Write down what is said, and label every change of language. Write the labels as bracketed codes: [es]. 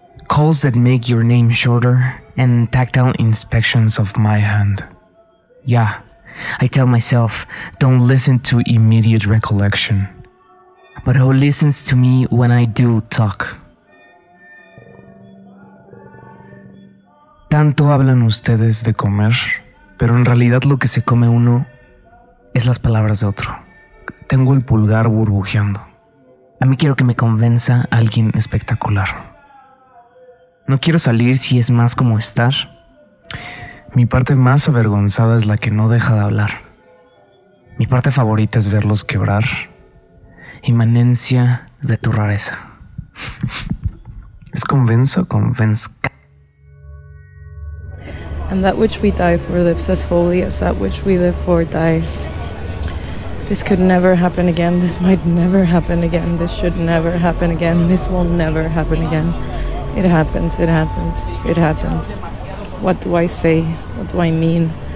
[en] Calls that make your name shorter and tactile inspections of my hand. Yeah, I tell myself, don't listen to immediate recollection. But who listens to me when I do talk? [es] Tanto hablan ustedes de comer, pero en realidad lo que se come uno es las palabras de otro. Tengo el pulgar burbujeando. A mí quiero que me convenza alguien espectacular. No quiero salir si es más como estar, Mi parte más avergonzada es la que no deja de hablar. Mi parte favorita es verlos quebrar. Inmanencia de tu rareza. ¿Es convenzo o convenzca? [en] And that which we die for lives as holy as that which we live for dies. This could never happen again. This might never happen again. This should never happen again. This will never happen again. It happens. It happens. It happens. What do I say? What do I mean?